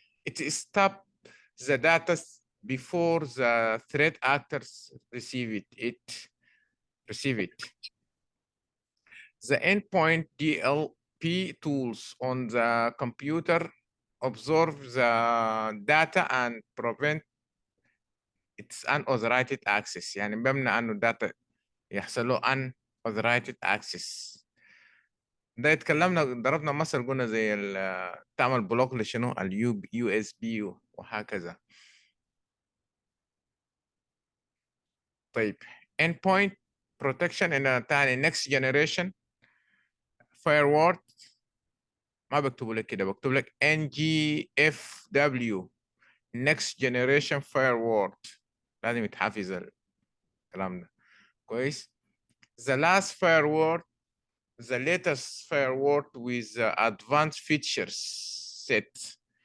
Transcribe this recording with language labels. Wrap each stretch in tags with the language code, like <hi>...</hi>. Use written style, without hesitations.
<en>It stop the data before the threat actors receive it. The endpoint DLP tools on the computer observe the data and prevent its unauthorized access.</en> <ar>يعني بمنع انه الداتا يحصل له</ar> <en>unauthorized access.</en> <ar>ده اتكلمنا ضربنا مثل قلنا زي تعمل بلوك لشنو اليو اس بي وهكذا. طيب endpoint protection ان تاني next generation firewall ما بكتبه لك كده، بكتب لك NGFW next generation firewall، لازم يتحفظ الكلام ده كويس.</ar> <en>the last firewall the latest firewall with advanced features set.</en>